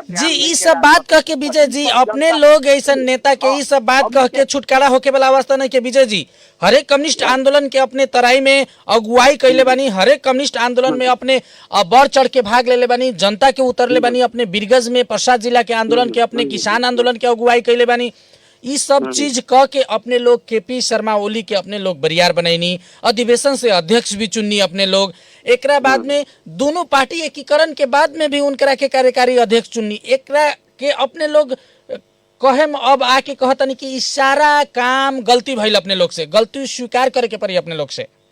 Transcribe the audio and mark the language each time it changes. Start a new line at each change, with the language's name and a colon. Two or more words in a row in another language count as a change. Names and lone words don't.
Bhojpuri: जी ये सब बात कह के विजय जी, अपने लोग ऐसा नेता के ये सब बात कह के छुटकारा होके वाला अवस्था नहीं के विजय जी। हरेक कम्युनिस्ट आंदोलन के अपने तराई में अगुवाई कैले बानी, हरेक कम्युनिस्ट आंदोलन में अपने बढ़ चढ़ के भाग ले बानी, जनता के उतरले बानी। अपने बिरगज में प्रसाद जिला के आंदोलन के, अपने किसान आंदोलन के अगुवाई कैले बानी। ये सब चीज कह के अपने लोग केपी शर्मा ओली के अपने लोग बरियार बनैनी, अधिवेशन से अध्यक्ष भी चुननी अपने लोग। एकरा बाद में दोनों पार्टी एकीकरण के बाद में भी उनकरा के कार्यकारी अध्यक्ष चुननी। एकरा के अपने लोग कहे अब आके कहतनी कि ई सारा काम गलती भइल, अपने लोग से गलती स्वीकार करे के पड़ी अपने लोग से।